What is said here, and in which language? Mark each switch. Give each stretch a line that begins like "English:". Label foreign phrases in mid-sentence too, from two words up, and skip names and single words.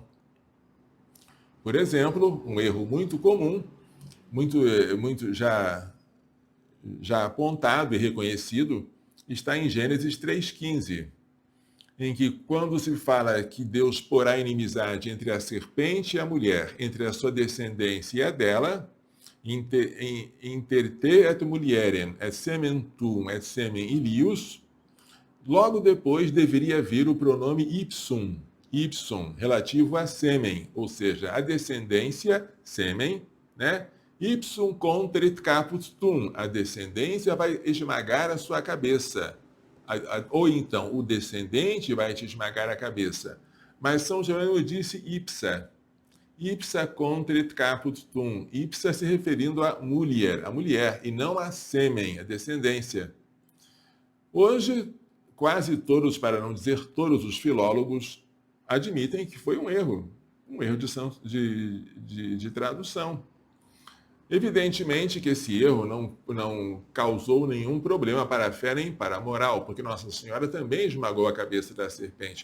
Portuguese: Por exemplo, um erro muito comum, muito já apontado e reconhecido, está em Gênesis 3,15, em que quando se fala que Deus porá inimizade entre a serpente e a mulher, entre a sua descendência e a dela,
Latin: inter te et mulierem, et semen tuum, et semen ilius,
Portuguese: logo depois deveria vir o pronome ipsum, relativo a sêmen, ou seja, a descendência, sêmen, né?
Latin: Ipsum contrit caput tuum,
Portuguese: a descendência vai esmagar a sua cabeça. Ou então, o descendente vai te esmagar a cabeça. Mas São Jerônimo disse ipsa.
Latin: Ipsa contrit caput tuum.
Portuguese: Ipsa se referindo a mulher, e não a sêmen, a descendência. Hoje, quase todos, para não dizer todos os filólogos, admitem que foi um erro de tradução. Evidentemente que esse erro não causou nenhum problema para a fé nem para a moral, porque Nossa Senhora também esmagou a cabeça da serpente.